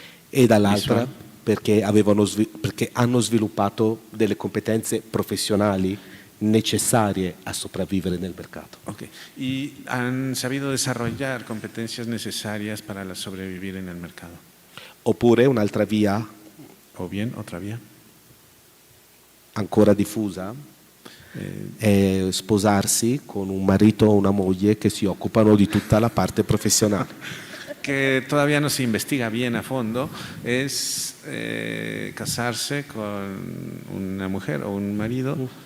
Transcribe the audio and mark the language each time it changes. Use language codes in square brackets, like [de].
[it] E dall'altra perché hanno sviluppato delle competenze professionali necessarie a sopravvivere nel mercato. Okay. [es] Y han sabido desarrollar competencias necesarias para sobrevivir en el mercado. [it] Oppure un'altra via, [es] o bien otra via, [it] ancora diffusa, è sposarsi con un marito o una moglie che si occupano di tutta la parte professionale. [es] Que todavía no se investiga bien a fondo, es casarse con una mujer o un marido